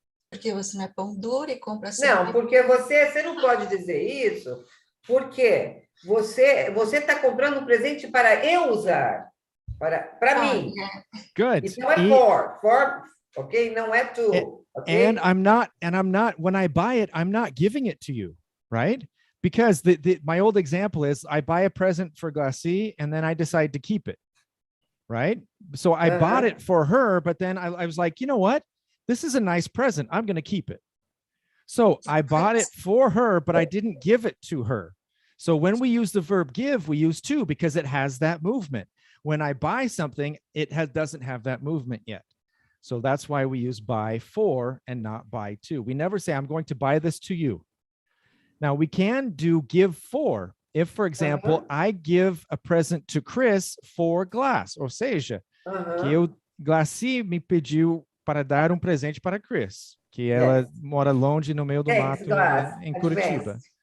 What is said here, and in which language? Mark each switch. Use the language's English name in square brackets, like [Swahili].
[Portuguese] Porque você não é pão duro e compra Não, sempre. porque você não pode dizer isso, porque você está comprando um presente para eu usar, para mim. [English] Good. [Portuguese] Então é for, ok? Não é to, ok? [English] And I'm not, when I buy it, I'm not giving it to you, right? Because my old example is I buy a present for Glassy and then I decide to keep it, right? So I bought it for her, but then I was like, you know what? This is a nice present. I'm going to keep it. So I bought it for her, but I didn't give it to her. So when we use the verb give, we use to because it has that movement. When I buy something, it doesn't have that movement yet. So that's why we use buy for and not buy to. We never say, I'm going to buy this to you. Now we can do give for. If, for example, I give a present to Chris for glass, [Portuguese] ou seja, que Glassy me pediu para dar presente para Chris, que ela mora longe no meio do mato em Curitiba.